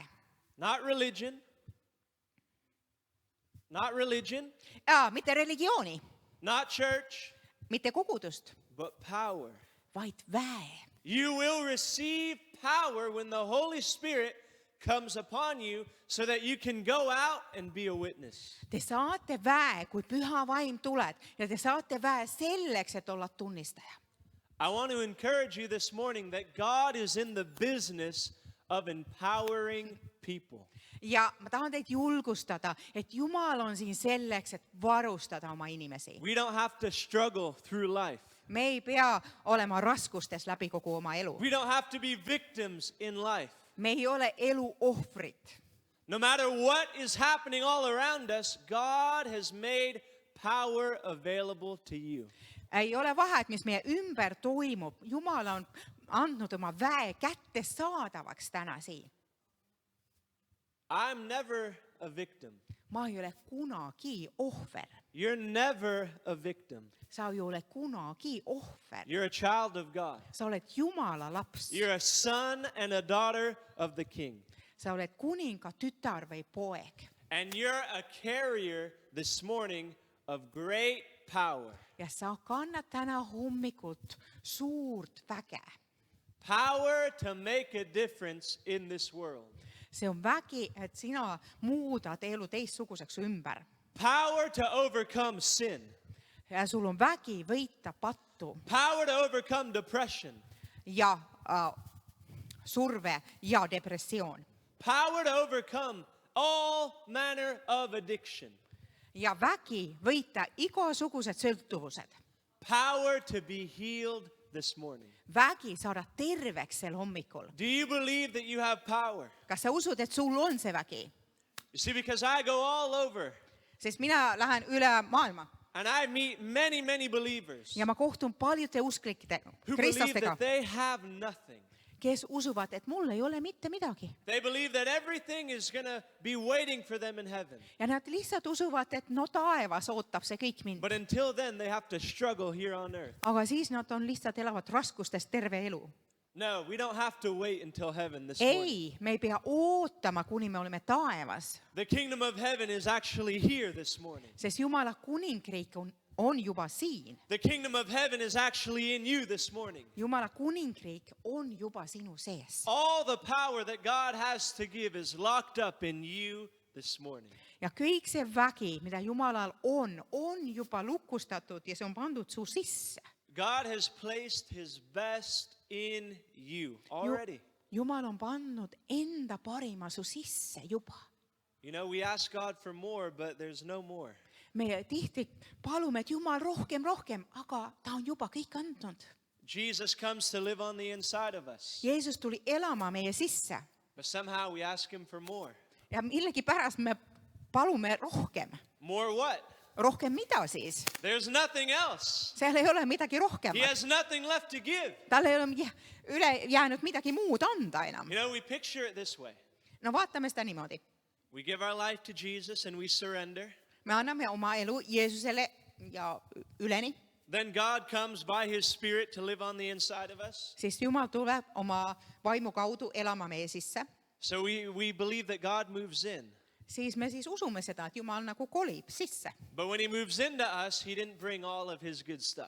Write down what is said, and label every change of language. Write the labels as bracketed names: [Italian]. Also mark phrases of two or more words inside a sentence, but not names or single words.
[English] Not religion. Not religion. [Estonian] Mitte religiooni, [English] Not church. [Estonian] mitte kogudust, [English] But power. [Estonian] vaid väe. [English] You will receive power when the Holy Spirit comes upon you so that you can go out and be a witness. [Estonian] Te saate väe, kui püha vaim tuleb ja te saate väe selleks, et olla tunnistaja. [English] I want to encourage you this morning that God is in the business of empowering people. [Estonian] Ja ma tahan teid julgustada, et Jumal on siin selleks, et varustada oma inimesi. [English] We don't have to struggle through life. [Estonian] Me ei pea olema raskustes läbi kogu oma elu. [English] We don't have to be victims in life. [Estonian] Me ei ole elu ohvrid. [English] No matter what is happening all around us, God has made power available to you. [Estonian] Ei ole vahet, mis meie ümber toimub. Jumal on andnud oma väe kätte saadavaks täna siin. [English] I'm never a victim. [Estonian] Ma ei ole kunagi ohver. [English] You're never a victim. [Estonian] Sa ei ole kunagi ohver. [English] You're a child of God. [Estonian] Sa oled Jumala laps. [English] You're a son and a daughter of the King. [Estonian] Sa oled kuninga tütar või poeg. [English] And you're a carrier this morning of great power. [Estonian] Ja sa kannad täna hommikult suurt väge. [English] Power to make a difference in this world. [Estonian] See on vägi, et sina muudad elu teistsuguseks ümber. [English] Power to overcome sin. [Estonian] Ja sul on vägi võita pattu [English] Power to overcome depression. [Estonian] ja surve ja depressioon. [English] Power to overcome all manner of addiction. [Estonian] Ja vägi võita igasugused sõltuvused. [English] Power to be healed this morning. [Estonian] Vägi saada terveks sel hommikul. [English] Do you believe that you have power? [Estonian] Kas sa usud, et sul on see vägi? [English] You see, because I go all over [Estonian] Sest mina lähen üle maailma [English] and I meet many, many believers [Estonian] ja ma kohtun paljude usklike [English] who believe [Estonian] kristlastega, [English] that they have nothing. [Estonian] kes usuvad, et mul ei ole mitte midagi. [English] They believe that everything is going to be waiting for them in heaven. [Estonian] Ja nad lihtsalt usuvad, et no taevas ootab see kõik mind. [English] But until then, they have to struggle here on earth. [Estonian] Aga siis nad on lihtsalt elavad raskustes terve elu. [English] No, we don't have to wait until heaven this morning. [Estonian] Ei, me ei pea ootama, kuni me oleme taevas. [English] The kingdom of heaven is actually here this morning. [Estonian] Sest Jumala kuningriik on juba siin. [English] The kingdom of heaven is actually in you this morning. [Estonian] Jumala kuningriik on juba sinu sees. [English] All the power that God has to give is locked up in you this morning. [Estonian] Ja kõik see vägi, mida Jumalal on juba lukustatud ja see on pandud su sisse. [English] God has placed his best in you already. [Estonian] Jumal on pannud enda parima su sisse juba. [English] You know, we ask God for more, but there's no more. [Estonian] Me tihti palume, et Jumal rohkem, aga ta on juba kõik andnud. [English] Jesus comes to live on the inside of us. [Estonian] Jeesus tuli elama meie sisse [English] But somehow we ask him for more. [Estonian] ja millegipärast me palume rohkem. [English] More what? [Estonian] Rohkem mida siis? [English] There's nothing else. [Estonian] Seal ei ole midagi rohkem. [English] He has nothing left to give. [Estonian] Tal ei ole üle jäänud midagi muud anda enam. [English] You know, we picture it this way. [Estonian] No vaatame seda niimoodi. [English] We give our life to Jesus and we surrender. [Estonian] Me anname oma elu Jeesusele ja üleni. [English] Then God comes by his spirit to live on the inside of us. [Estonian] Siis Jumal tuleb oma vaimu kaudu elama meie sisse. [English] So we believe that God moves in. [Estonian] siis me siis usume seda, et Jumal nagu kolib sisse. [English] But when he moves into us, he didn't bring all of his good stuff.